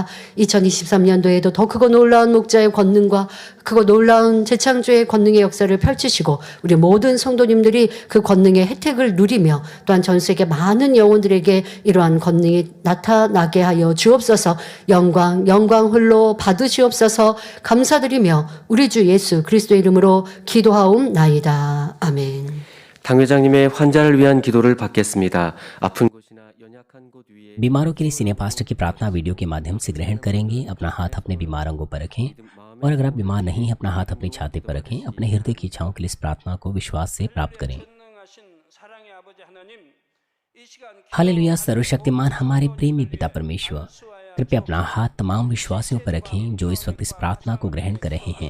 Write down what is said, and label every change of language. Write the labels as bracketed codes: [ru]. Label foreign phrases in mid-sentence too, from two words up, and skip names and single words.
[ko] 2023년도에도 더 크고 놀라운 목자의 권능과 크고 놀라운 재창조의 권능의 역사를 펼치시고 우리 모든 성도님들이 그 권능의 혜택을 누리며 또한 전 세계 많은 영혼들에게 이러한 권능이 나타나게 하여 주옵소서. 영광 홀로 받으시옵소서. 감사드리며 우리 주 예수 그리스도의 이름으로 기도하옵나이다. 아멘. 당 회장님의 환자를 위한 기도를 받겠습니다. 아픈 곳이나 연약한 곳 위에 [hi] बीमारों के लिए [en] senior pastor [hi] की प्रार्थना वीडियो के माध्यम से ग्रहण करेंगे। अपना हाथ अपने बीमार अंगों पर रखें और अगर आप बीमार नहीं हैं अपना हाथ अपनी छाती पर रखें। अपने हृदय की इच्छाओं के लिए इस प्रार्थना को विश्वास से प्राप्त करें। हालेलुया। सर्वशक्तिमान हमारे प्रेमी पिता परमेश्वर, कृपया अपना हाथ तमाम विश्वासियों पर रखें जो इस वक्त इस प्रार्थना को ग्रहण कर रहे हैं।